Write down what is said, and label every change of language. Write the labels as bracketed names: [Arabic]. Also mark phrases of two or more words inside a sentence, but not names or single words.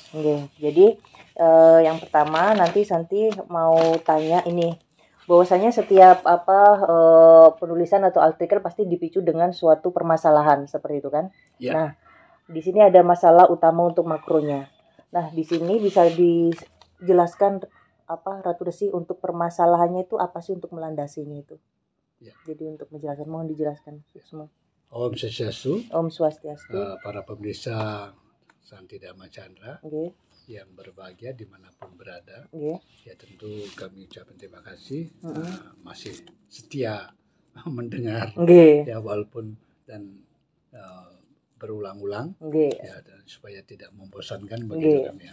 [Indonesian] Jadi yang pertama nanti Santi mau tanya ini, bahwasanya setiap penulisan atau artikel pasti dipicu dengan suatu permasalahan seperti itu kan. Ya. Nah, di sini ada masalah utama untuk makronya. Nah, di sini bisa dijelaskan Ratu Resi untuk permasalahannya itu apa sih untuk melandasinya itu? Ya. Jadi untuk menjelaskan, mohon dijelaskan semua. [Balinese] Om Swastiastu. Om Swastiastu. [Indonesian] Para pemirsa Santi Dharma Chandra. Yang berbahagia dimanapun berada, ya tentu kami ucapkan terima kasih masih setia mendengar, ya walaupun dan berulang-ulang, ya dan supaya tidak membosankan begitu kami ya.